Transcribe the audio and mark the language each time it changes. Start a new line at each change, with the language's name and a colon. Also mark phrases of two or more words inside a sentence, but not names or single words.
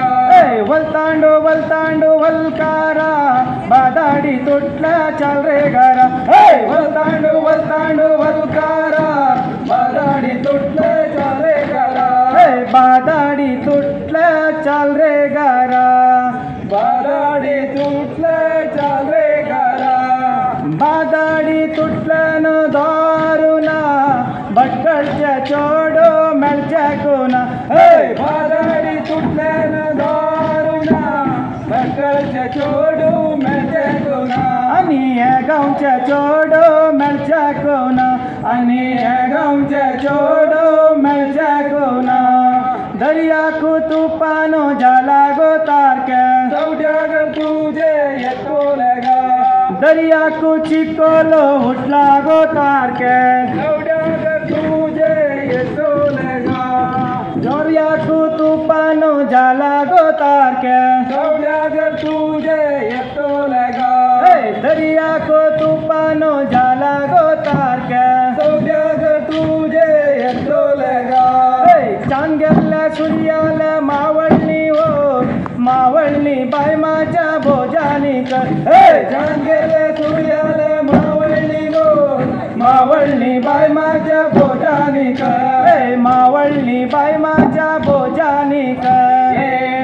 Konkani: वलतांडो वलतांडो वलकारा बादाडी तुटला चाल रे गारा वलतांडो वलतांडो वलकारा बादाडी तुटले चाले गारा बादाडी तुटला चाल रे गारा बादाडी तुटले चाले गारा बादाडी तुटल्यान दारुना भटकळच्या चोडो मेळच्या कोना बादाडी तुटल्यान दारुणा भटकळच्या चोडू मेळचे कोना आणि ह्या गावच्या चोडो मेळच्या कोना आणि ह्या गावच्या चोडो मेळच्या कोना दरिया को तूफानो जाला गो तार के सौदागर तुझे एक तो लगा दरिया को चिकोलो हुटला गो तार के सौदागर तुझे एक तो लगा दरिया को तूफानो जाला गो तार के सौदागर तुझे एक तो लगा दरिया को तूफानो जाला गो तार के सौदागर तुझे एक तो लगा
Marathi: चांगेल्या सूर्याला मावळणी हो मावळणी बाय माझ्या भोजानी कर चांगेले सूर्याले मावळणी गो मावळणी बाय माझ्या भोजानी कर मावळणी बाय माझ्या भोजानी कर